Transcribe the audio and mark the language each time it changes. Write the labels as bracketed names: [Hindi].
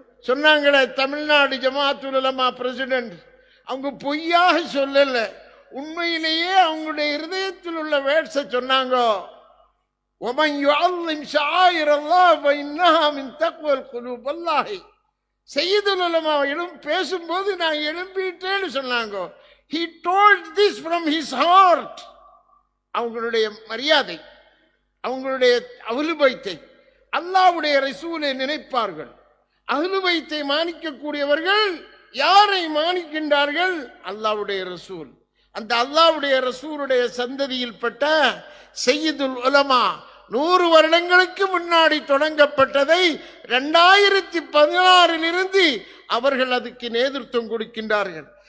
[Tamil] சொன்னாங்களே தமிழ்நாடு ஜமாத்துல் உலமா பிரசிடென்ட், அவங்க பொய்யாக சொல்லல, உண்மையிலேயே அவங்களுடைய இருதயத்தில் உள்ள வேட்ஸை சொன்னாங்க. [Arabic] وَمَنْ يُعَظِّمْ شَعَائِرَ اللَّهِ فَإِنَّهَا مِنْ تَقْوَى الْقُلُوبِ. [Tamil] வல்லாஹி செய்யிதுல் உலமா பேசும்போது நான் எழும்பிட்டேன்னு சொன்னாங்க. [English] He told this from his heart. [Tamil] அவங்களுடைய மரியாதை, அவங்களுடைய அஹ்லுல் பைத்தை, அல்லாஹ்வுடைய ரசூலை நினைப்பார்கள். அஹ்லுல் பைத்தை மானிக்கக்கூடியவர்கள் யாரை மானிக்கின்றார்கள்? அல்லாஹ்வுடைய ரசூல். அந்த அல்லாஹ்வுடைய ரசூலுடைய சந்ததியில் பட்ட செய்யிதுல் உலமா 100 வருடங்களுக்கு முன்னாடி தொடங்கப்பட்டதை 2016 அவர்கள் அதுக்கு நேதൃത്വம் கொடுக்கின்றார்கள்.